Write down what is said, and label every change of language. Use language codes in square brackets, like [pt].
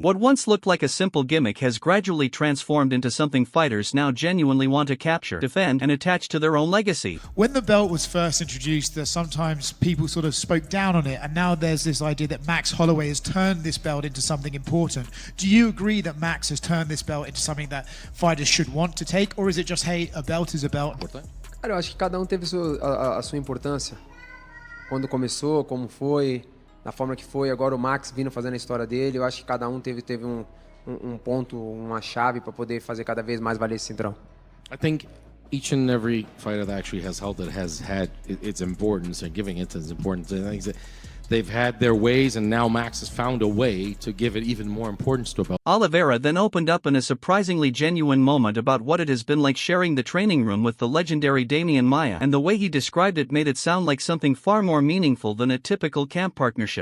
[en] What once looked like a simple gimmick has gradually transformed into something fighters now genuinely want to capture, defend, and attach to their own legacy. When the belt was first introduced, sometimes people sort of spoke down on it, and now there's this idea that Max Holloway has turned this belt into something important. Do you agree that Max has turned this belt into something that fighters should want to take, or is it just, hey, a belt is a belt? [pt] Cara, eu acho que cada teve a sua importância. Quando começou, como foi, na forma que foi. Agora o Max vindo fazendo a história dele. Eu acho que cada teve um ponto, uma chave para poder fazer cada vez mais valer esse cinturão. [en] I think each and every fighter that actually has held it has had its importance and giving it its importance. I think that they've had their ways, and now Max has found a way to give it even more importance to a belt. Oliveira then opened up in a surprisingly genuine moment about what it has been like sharing the training room with the legendary Demian Maia, and the way he described it made it sound like something far more meaningful than a typical camp partnership.